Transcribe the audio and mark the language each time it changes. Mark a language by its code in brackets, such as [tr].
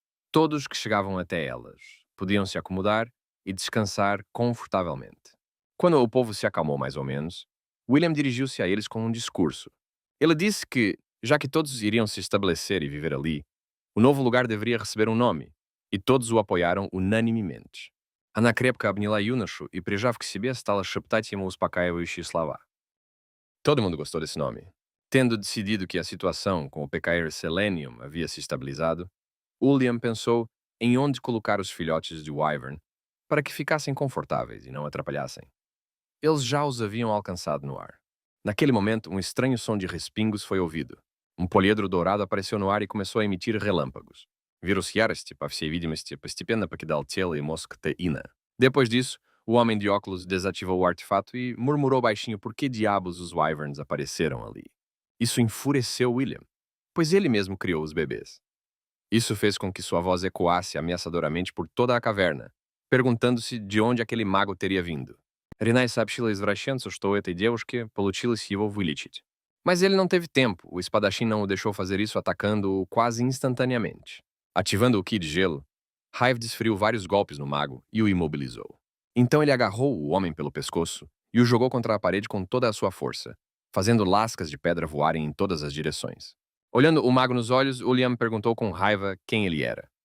[pt] Todos que chegavam até elas podiam se acomodar e descansar confortavelmente. Quando o povo se acalmou mais ou menos, William dirigiu-se a eles com um discurso. Ele disse que, já que todos iriam se estabelecer e viver ali, o novo lugar deveria receber um nome, и todos o apoiaram unanimemente. [ru] Она крепко обняла юношу и, прижав к себе, стала шептать ему успокаивающие слова. [pt] Todo mundo gostou desse nome. Tendo decidido que a situação com o PKR Selenium havia se estabilizado, William pensou em onde colocar os filhotes de Wyvern para que ficassem confortáveis e não atrapalhassem. Eles já os haviam alcançado no ar. Naquele momento, um estranho som de respingos foi ouvido. Um poliedro dourado apareceu no ar e começou a emitir relâmpagos. [ru] Вирус ярости, по всей видимости, постепенно покидал тело [pt] e mosca Teina. Depois disso, o homem de óculos desativou o artefato e murmurou baixinho por que diabos os Wyverns apareceram ali. Isso enfureceu William, pois ele mesmo criou os bebês. Isso fez com que sua voz ecoasse ameaçadoramente por toda a caverna, perguntando-se de onde aquele mago teria vindo. [ru] Ринай сообщила извращенцу, что у этой девушки получилось его вылечить. [pt] Mas ele não teve tempo, o espadachim não o deixou fazer isso atacando-o quase instantaneamente. Ativando o Ki de gelo, Hive desferiu vários golpes no mago e o imobilizou. Então ele agarrou o homem pelo pescoço e o jogou contra a parede com toda a sua força, fazendo lascas de pedra voarem em todas as direções. Olhando o mago nos olhos, William perguntou com raiva quem ele era.